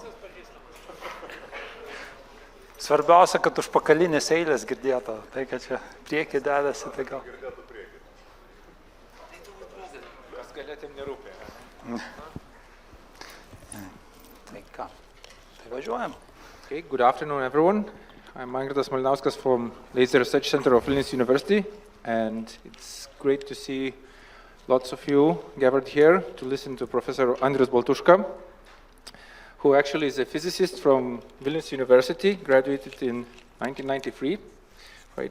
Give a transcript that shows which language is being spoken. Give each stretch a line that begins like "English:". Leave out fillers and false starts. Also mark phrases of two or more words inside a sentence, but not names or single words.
Lithuanian: Svarbiausia, kad užpakalinės eilės girdėtų. Tai, kad čia priekį dedasi, tai gal. Girdėtų priekį. Kas galėtum nerūpė. Tai ką? Tai važiuojam.
English: Okay, good afternoon, everyone. I'm Mangirdas Malinauskas from Laser Research Center of Vilnius University, and it's great to see lots of you gathered here to listen to Professor Andrius Baltuška, who actually is a physicist from Vilnius University, graduated in 1993, right?